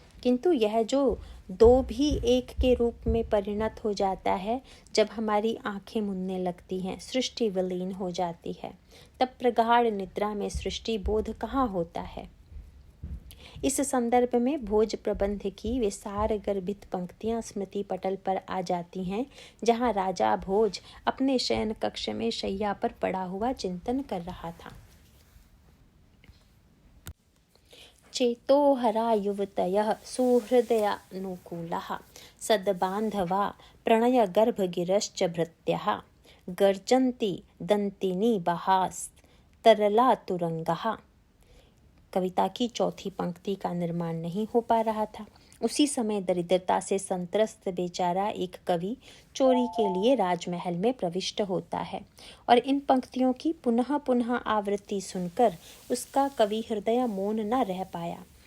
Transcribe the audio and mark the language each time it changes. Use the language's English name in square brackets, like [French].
[Hindi] किंतु यह जो 2 भी एक के रूप में परिणत हो जाता है, जब हमारी आंखें मुनने लगती हैं, सृष्टि विलीन हो जाती है, तब प्रगाढ़ निद्रा में सृष्टि बोध कहाँ होता है। इस संदर्भ में भोज प्रबंध की वे सार गर्भित पंक्तियां स्मृति पटल पर आ जाती हैं, जहां राजा भोज अपने शयन कक्ष में शैया पर पड़ा हुआ चिंतन कर रहा था। [Sanskrit] चेतोहरा युवतयः सुहृदयानुकूलाः सद्बान्धवा प्रणयगर्भगिरश्च भृत्यः गर्जन्ति दन्तिनी बहास्तरला तुरंगः। [Hindi] कविता की चौथी पंक्ति का निर्माण नहीं हो पा रहा था। उसी समय दरिद्रता से संत्रस्त बेचारा एक कवि चोरी के लिए राजमहल में प्रविष्ट होता है और इन पंक्तियों की पुनः पुनः आवृत्ति सुनकर उसका कवि हृदय मौन न रह पाया।